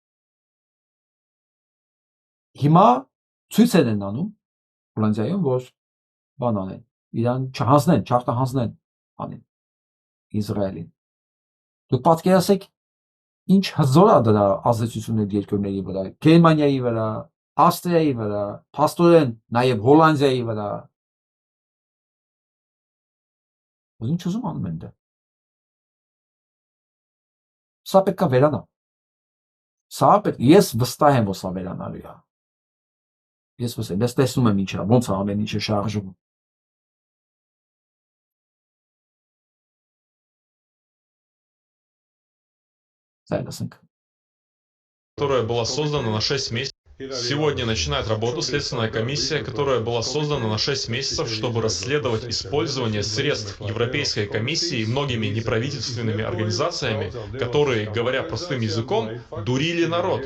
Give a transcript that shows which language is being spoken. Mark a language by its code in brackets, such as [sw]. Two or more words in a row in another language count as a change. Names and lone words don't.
[hy] Հիմա ցույց են անում Հոլանդիայում, որ բան անեն, իրան չհանձնեն, չարտահանձնեն անեն Իսրայելին։ Դուք պատկերացեք ինչ հզոր է դրա ազդեցությունը երկրների վրա, Գերմանիայի վրա, Ավստրիայի վրա, փաստորեն նաև Հոլանդիայի վրա։ Ինչ ուզում անում են դա։ Սա պետք է վերանա։ Ես վստահ եմ, որ սա վերանալու է։ Ես տեսնում եմ ինչ է, ոնց է ամեն ինչը շարժվում։ [ru] Которая была создана на 6 месяцев. Сегодня начинает работу следственная комиссия, которая была создана на 6 месяцев, чтобы расследовать использование средств Европейской комиссии многими неправительственными организациями, которые, говоря простым языком, дурили народ.